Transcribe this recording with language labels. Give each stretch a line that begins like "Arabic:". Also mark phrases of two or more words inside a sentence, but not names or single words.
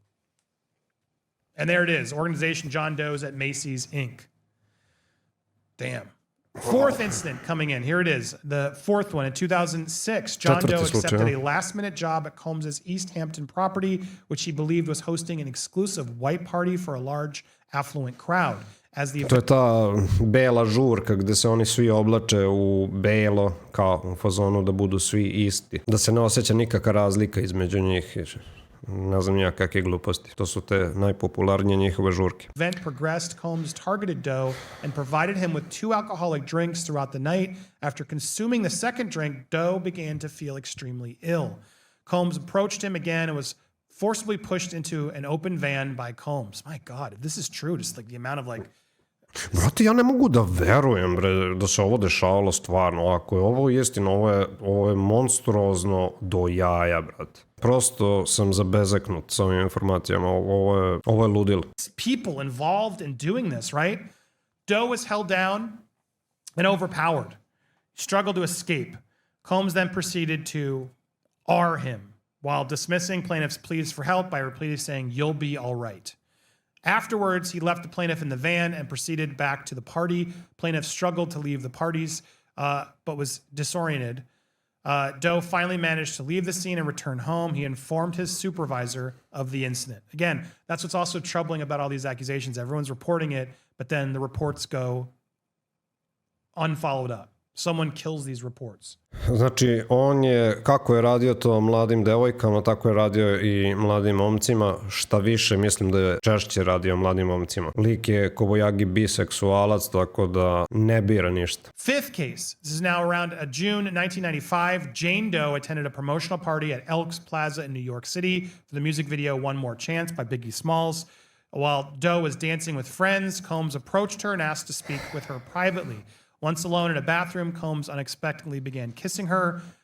English: And there it is, organization John Doe's at Macy's, Inc. Damn. Fourth incident coming in. Here it is. The fourth one in 2006. John Doe accepted a last-minute job at Combs's East Hampton property, which he believed was hosting an exclusive white party for a large, affluent crowd.
Serbian: To je ta bela žurka gde se oni svi oblače u belo, kao u fazonu da budu svi isti. Da se ne osjeća nikakva razlika između njih. Ne znam ja kakve gluposti. To su te najpopularnije njihove žurke.
English: Event progressed, Combs targeted Doe and provided him with 2 alcoholic drinks throughout the night. After consuming the second drink, Doe began to feel extremely ill. Combs approached him again and was forcibly pushed into an open van by Combs. My God, if this is true, just like the amount of like...
Serbian: Brate, ja ne mogu da verujem, bre, da se ovo dešavalo stvarno. Ako je ovo istina, ovo je monstruozno do jaja, brate. Prosto sam zabezeknut sa ovim informacijama. Ovo je ludilo.
English: People involved in doing this, right? Doe was held down and overpowered. He struggled to escape. Combs then proceeded to R him while dismissing plaintiff's pleas for help by repeatedly saying, "You'll be all right." Afterwards, he left the plaintiff in the van and proceeded back to the party. Plaintiff struggled to leave the parties, but was disoriented. Doe finally managed to leave the scene and return home. He informed his supervisor of the incident. Again, that's what's also troubling about all these accusations. Everyone's reporting it, but then the reports go unfollowed up. Someone kills these reports.
Serbian: Znači, on je, kako je radio to mladim devojkama, tako je radio i mladim momcima. Šta više, mislim da je češće radio mladim momcima. Lik je kobojagi biseksualac, tako da ne bira ništa.
English: Fifth case. This is now around June 1995. Jane Doe attended a promotional party at Elks Plaza in New York City for the music video One More Chance by Biggie Smalls. While Doe was dancing with friends, Combs approached her and asked to speak with her privately. Once alone in a bathroom, Combs unexpectedly began kissing her.